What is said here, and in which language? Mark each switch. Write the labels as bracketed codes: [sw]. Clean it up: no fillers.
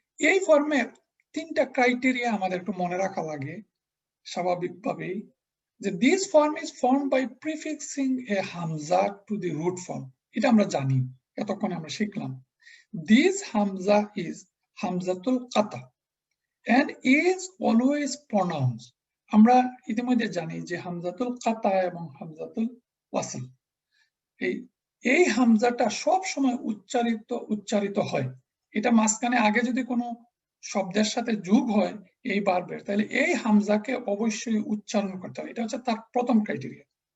[bn] এই ফর্মের 3টা ক্রাইটেরিয়া আমাদের একটু মনে রাখা লাগে স্বাভাবিকভাবেই, যে [en] This form is formed by prefixing a hamza to the root form. [bn] এটা আমরা জানি, এতক্ষণে আমরা শিখলাম। [en] This hamza is হামজাতুল কাতা and is always pronounced. [bn] আমরা ইতিমধ্যে জানি যে হামজাতুল কাতা এবং হামজাতুল ওয়াসল এই হামজাটা সব সময় উচ্চারিত হয়। এটা মাঝখানে আগে যদি কোনো শব্দের সাথে যোগ হয় এই ভার্বের, তাহলে এই হামজাকে অবশ্যই উচ্চারণ করতে হবে। এটা হচ্ছে তার প্রথম ক্রাইটেরিয়া।